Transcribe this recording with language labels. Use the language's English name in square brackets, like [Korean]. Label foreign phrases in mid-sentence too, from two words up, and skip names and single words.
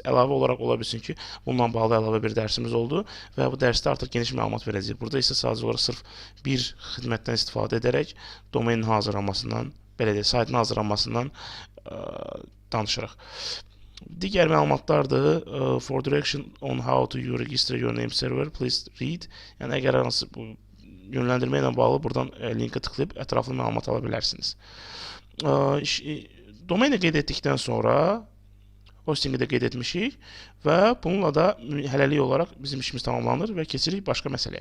[Azerbaijani] Əlavə olaraq ola bilsin ki, bununla bağlı əlavə bir dərsimiz oldu və bu dərsdə artıq geniş məlumat verəcəyik. Burada isə sadəcə olaraq sırf bir xidmətdən istifadə edərək domenin hazırlanmasından, belə deyək, saytın hazırlanmasından danışırıq. Digər məlumatlardır. [English] For direction on how to register your name server, please read. [Azerbaijani] Yəni əgər hansı bu yönləndirmə ilə bağlı buradan linki tıklayıb ətraflı məlumat ala bilərsiniz. Domeni qeyd etdikdən sonra hostingi də qeyd etmişik və bununla da hələlik olaraq bizim işimiz tamamlanır və keçirik başqa məsələyə.